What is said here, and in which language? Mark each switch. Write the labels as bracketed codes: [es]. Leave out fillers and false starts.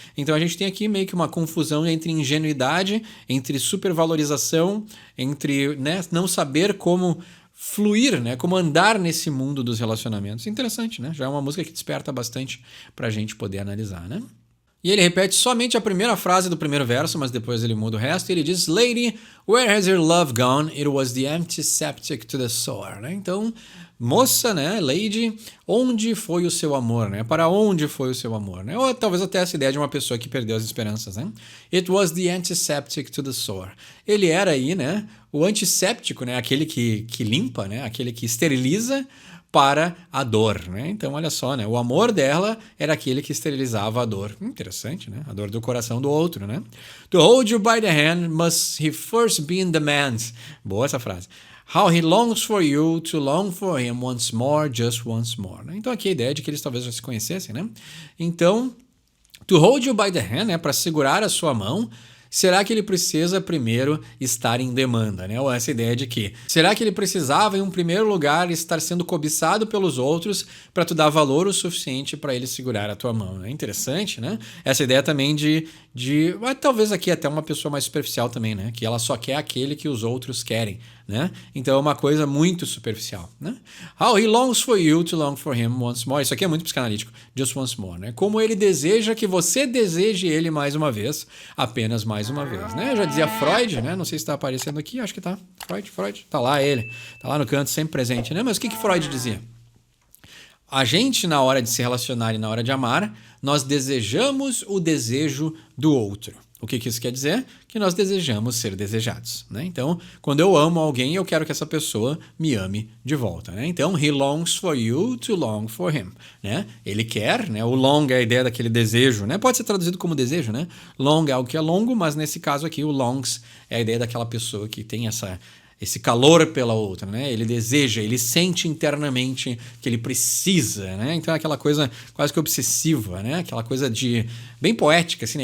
[pt] Então a gente tem aqui meio que uma confusão entre ingenuidade, entre supervalorização, entre, né, não saber como fluir, né? Como andar nesse mundo dos relacionamentos. Interessante, né? Já é uma música que desperta bastante pra gente poder analisar, né? E ele repete somente a primeira frase do primeiro verso, mas depois ele muda o resto e ele diz: [en] Lady, where has your love gone? It was the antiseptic to the sore. [pt] Né? Então, moça, né? Lady, onde foi o seu amor? Né? Para onde foi o seu amor? Né? Ou talvez até essa ideia de uma pessoa que perdeu as esperanças. Né? [en] It was the antiseptic to the sore. [pt] Ele era aí, né? O antisséptico, né? Aquele que limpa, né? Aquele que esteriliza para a dor, né? Então, olha só, né? O amor dela era aquele que esterilizava a dor. Interessante, né? A dor do coração do outro, né? [en] To hold you by the hand must he first be in the man's. [pt] Boa essa frase. [en] How he longs for you to long for him once more, just once more. [pt] Né? Então, aqui a ideia de que eles talvez já se conhecessem, né? [en] Então, to hold you by the hand, né? [pt] Para segurar a sua mão. Será que ele precisa primeiro estar em demanda, né? Ou essa ideia de que, será que ele precisava em um primeiro lugar estar sendo cobiçado pelos outros para tu dar valor o suficiente para ele segurar a tua mão? É interessante, né? Essa ideia também talvez aqui até uma pessoa mais superficial também, né? Que ela só quer aquele que os outros querem. né? Então é uma coisa muito superficial, né? [en] How he longs for you to long for him once more. [pt] Isso aqui é muito psicanalítico. [en] Just once more, [pt] né? Como ele deseja que você deseje ele mais uma vez, apenas mais uma vez, né? Eu já dizia Freud, né? Não sei se está aparecendo aqui, acho que tá. Freud. Tá lá ele. Tá lá no canto, sempre presente, né? Mas o que Freud dizia? A gente, na hora de se relacionar e na hora de amar, nós desejamos o desejo do outro. O que isso quer dizer? Que nós desejamos ser desejados, né? Então, quando eu amo alguém, eu quero que essa pessoa me ame de volta, né? [en] Então, he longs for you to long for him, né? [pt] Ele quer, né? O long é a ideia daquele desejo, né? Pode ser traduzido como desejo, né? Long é algo que é longo, mas nesse caso aqui, o longs é a ideia daquela pessoa que tem esse calor pela outra, né? Ele deseja, ele sente internamente que ele precisa, né? Então é aquela coisa quase que obsessiva, né? Aquela coisa bem poética, assim, né?